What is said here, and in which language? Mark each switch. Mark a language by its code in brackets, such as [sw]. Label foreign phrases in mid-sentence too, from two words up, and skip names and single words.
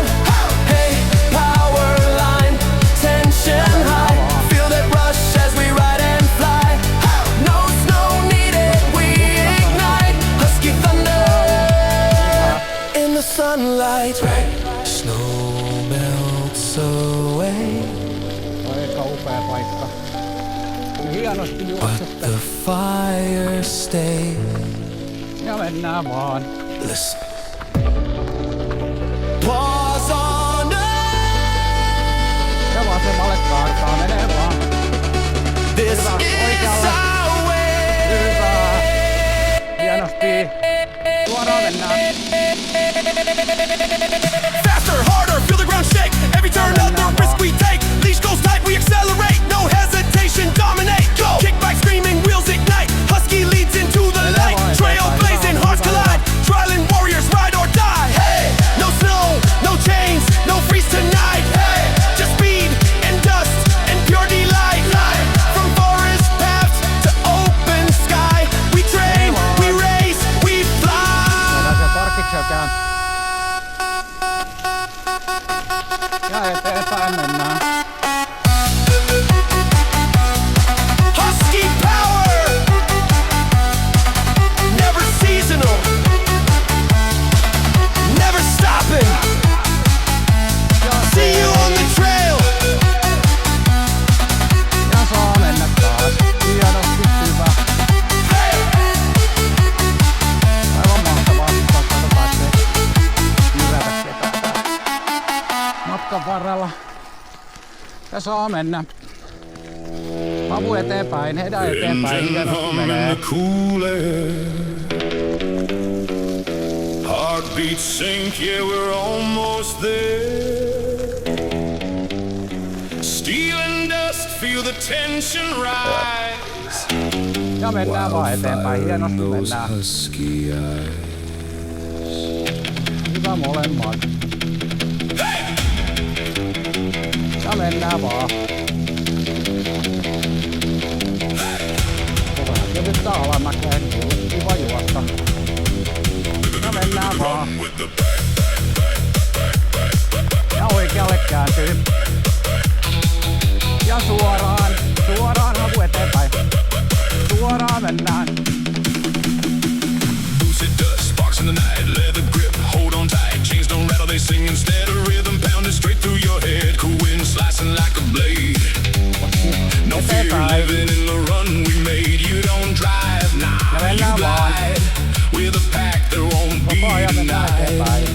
[en] Hey, power line, tension high. Feel that rush as we ride and fly. No snow needed, we ignite. Husky thunder in the sunlight. Snow melts away, [fi] Aika upea paikka. Hienosti [en] but [fi] juoksette. [en] the fire stays. [fi] Ja mennään vaan. [en] Listen. Pause on earth. [fi] Ja vasemmalle kaartaa, menee vaan. [en] This [fi] Hyvä, [en] is [fi] oikealle. [en] our way. [fi] Hyvä. Hienosti. Suoraan mennään. [en] Faster, harder, feel the ground shake. Every turn up, the risk we take. Leash goes tight, we accelerate. No hesitation, dominate. Go! Kick back, screaming, wheels ignite. Husky leads into the light. Trail blazing, hearts collide. Dryland warriors ride or die. Hey! No snow, no chains, no freeze tonight. Hey! Just speed and dust and pure delight. From forest paths to open sky. We train, we race, we fly. [fi] Voidaan siellä Karkkikselkään. Ja eteenpäin mennään. [en] Husky power, never seasonal, never stopping. See you on the trail. [fi] Ja saa mennä taas. Hienosti, hyvä. Aivan mahtavaa, kun pääsee jyrätä ketään matkan varrella. Ja saa mennä. Havu eteenpäin, Heda eteenpäin, hienosti menee. [en] Cool air. Heartbeats sink, yeah, we're almost there. Steel and dust, feel the tension rise. [fi] Ja mennään vaan eteenpäin, hienosti mennään. [en] Husky eyes. [fi] Hyvä molemmat. Ja mennään vaan. tästä alamäkeen. Kiva juosta. Ja mennään vaan. Ja oikealle kääntyy. Ja suoraan havu eteenpäin. Suoraan mennään. [en] It does, sparks in the night, leather grip, hold on tight. Chains don't rattle, they sing instead of rhythm pounding straight through your head. Cool wind slicing like a blade. No fear living in the run we made. You don't drive, nah, you glide. With a pack there won't be denied.